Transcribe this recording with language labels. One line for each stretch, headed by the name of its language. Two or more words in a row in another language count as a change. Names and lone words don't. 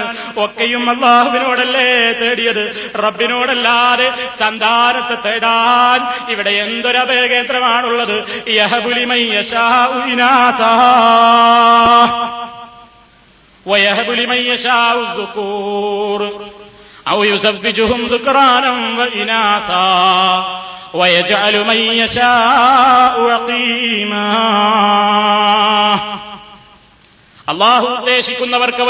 Malayalam: ഒക്കെയും അല്ലാഹുവിനോടല്ലേ തേടിയത്, റബ്ബിനോടല്ലാതെ സന്താനത്തെ തേടാൻ ഇവിടെ എന്തൊരു അഭയകേന്ദ്രമാണുള്ളത്.
Arabic: يهب لمن يشاء إناثا ويهب لمن يشاء الذكور أو يزوجهم ذكرانا وإناثا ويجعل من يشاء عقيما.
Malayalam: അല്ലാഹു ഉദ്ദേശിക്കുന്നവർക്ക്